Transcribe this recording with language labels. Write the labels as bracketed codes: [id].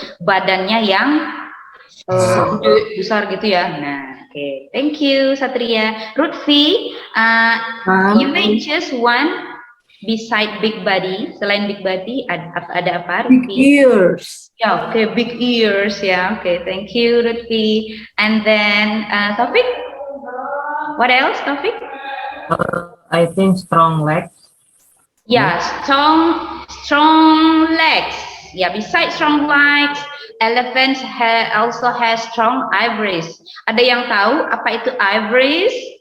[id] Badannya yang gede, besar gitu ya. [en] Nah, okay. Thank you, Satria. Lutfi, you may choose one beside big body. [id] Selain big body, ada apa, [en] Big Lutfi? ears. Yeah, okay, big ears. Yeah, okay. Thank you, Lutfi. And then Taufik. What else, Taufik? I think strong legs. Yeah, strong legs. Yeah, besides strong legs, elephants also has strong ivories. [id] Ada yang tahu apa itu ivories?